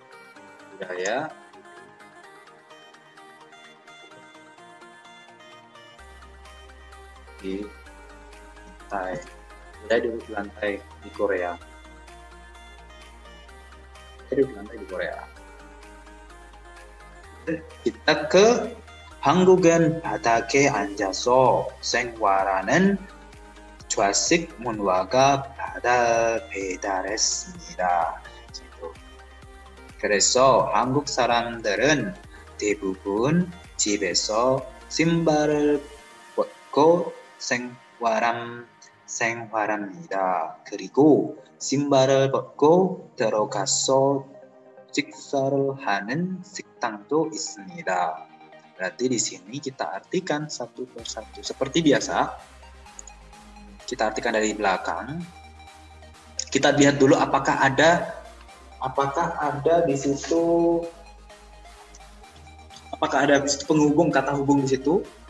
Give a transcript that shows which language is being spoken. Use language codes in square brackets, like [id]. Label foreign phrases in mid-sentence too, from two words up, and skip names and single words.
[id] Budaya di lantai. Budaya duduk di lantai di Korea. Duduk di lantai di Korea. Kita ke [ko] 한국은 바닥에 앉아서 생활하는 좌식 문화가 배달했습니다. 그래서 한국 사람들은 대부분 집에서 신발을 벗고 생활합니다. 그리고 신발을 벗고 들어가서 식사를 하는 식당도 있습니다. [id] Berarti di sini kita artikan satu persatu. Seperti biasa, kita artikan dari belakang. Kita lihat dulu apakah ada di situ penghubung, kata hubung di situ.